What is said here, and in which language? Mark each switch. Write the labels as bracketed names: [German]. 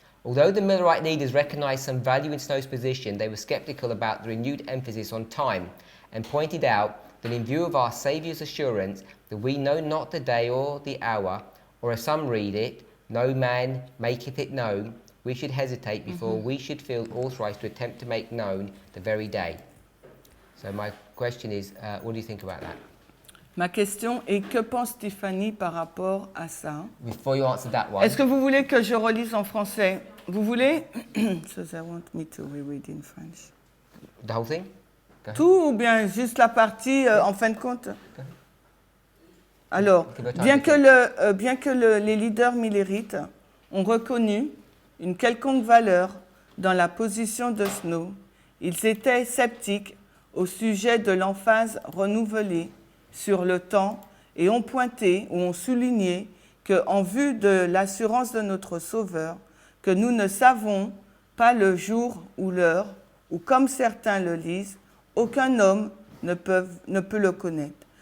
[English] Although the Millerite leaders recognized some value in Snow's position, they were skeptical about the renewed emphasis on time and pointed out that in view of our Saviour's assurance that we know not the day or the hour, or as some read it, no man maketh it known, we should hesitate before we should feel authorized to attempt to make known the very day. So my question is, what do you think about that? [French] Ma question est, que pense Tiffany par rapport à ça? [English] Before you answer that one, [French] Est-ce que vous voulez que je relise en français? Vous voulez? [English] So they want me to reread in French. the whole thing? Go ahead. [French] Tout ou bien juste la partie en fin de compte? Alors, bien que les leaders millérites ont reconnu une quelconque valeur dans la position de Snow, ils étaient sceptiques au sujet de l'emphase renouvelée sur le temps et ont pointé ou ont souligné qu'en vue de l'assurance de notre Sauveur, que nous ne savons pas le jour ou l'heure, ou comme certains le lisent, aucun homme ne peut le connaître.